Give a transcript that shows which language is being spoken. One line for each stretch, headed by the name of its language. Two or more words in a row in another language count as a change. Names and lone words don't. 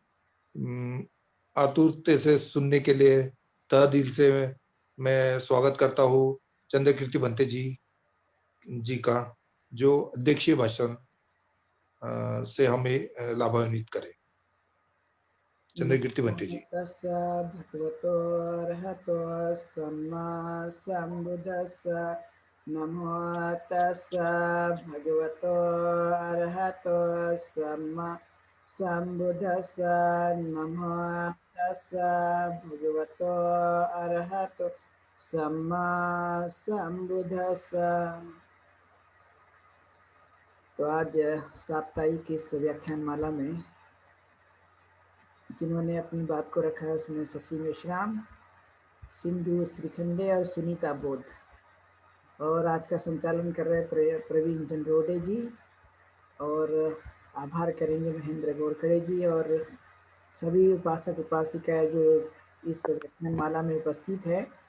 Hindi: आतुरता से सुनने के लिए तहे दिल से मैं स्वागत करता हूँ चंद्रकीर्ति भंते जी का, जो अध्यक्षीय भाषण से हमें लाभान्वित करे। चंद्रकीर्ति भंते जी।
Pali: तस्सा भगवतो अरहतो सम्मा सम्बुद्धस्सा। नमो तस्सा भगवतो अरहतो सम्मा सम्बुद्धस्सा। नमो तस्सा भगवतो अरहतो सम्मा सम्बुद्धस्सा।
Hindi: तो आज साप्ताहिक इस व्याख्यानमाला में जिन्होंने अपनी बात को रखा है उसमें शशि मेश्राम, सिंधु श्रीखंडे और सुनीता बौद्ध, और आज का संचालन कर रहे प्रवीण चंद्रोडे जी, और आभार करेंगे महेंद्र गोरखड़े जी और सभी उपासक उपासिकाएं जो इस व्याख्यानमाला में उपस्थित है।